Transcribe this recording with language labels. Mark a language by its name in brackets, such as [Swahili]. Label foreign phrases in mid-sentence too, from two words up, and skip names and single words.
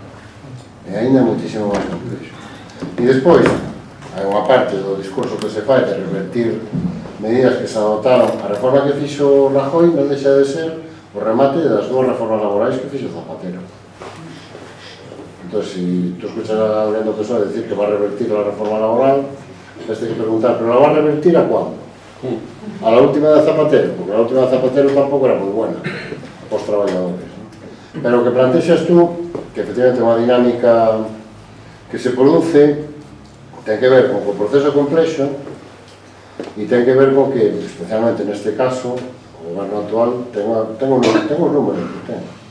[Galician] E despois, hai unha parte do discurso que se fai de revertir medidas que se adotaron. A reforma que fixo Rajoy non deixa de ser o remate das dúas reformas laborais que fixo Zapatero. Entón, se tú escuchas a alguén do PSOE [Spanish] decir que va a revertir [Galician] a reforma laboral, tens que preguntar, [Spanish] pero la va a revertir a cuándo? A la última de Zapatero, porque la última de Zapatero [Galician] tampouco era moi [Spanish] buena [Galician] os traballadores, [Spanish] ¿no? [Galician] Pero o que plantexas tú, que efectivamente é unha dinámica que se produce, ten que ver con que o proceso é complexo e ten que ver con que, especialmente neste caso, o goberno actual ten os números que ten.